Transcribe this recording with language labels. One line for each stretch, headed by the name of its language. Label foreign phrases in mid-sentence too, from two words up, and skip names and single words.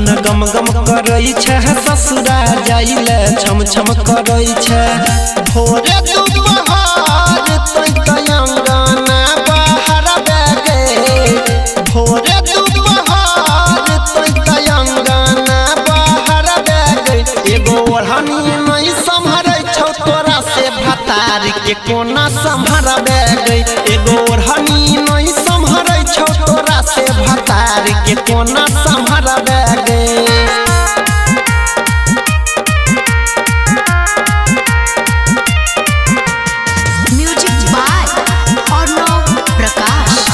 Maithili: गम गम करै छै ससुरा जाइले छम छम करै छै भोरे दुपहर तै अंगना बाहर बैगे भोरे दुपहर तै अंगना बाहर बैगे एगो ओढ़नी नहीं संभरै तोरा से भतार के कोना संभरबे गई एगो ओढ़नी नहीं संभरै छौ तोरा से भतार के कोना संभरबे गई।
English: Music by Arnav Prakash.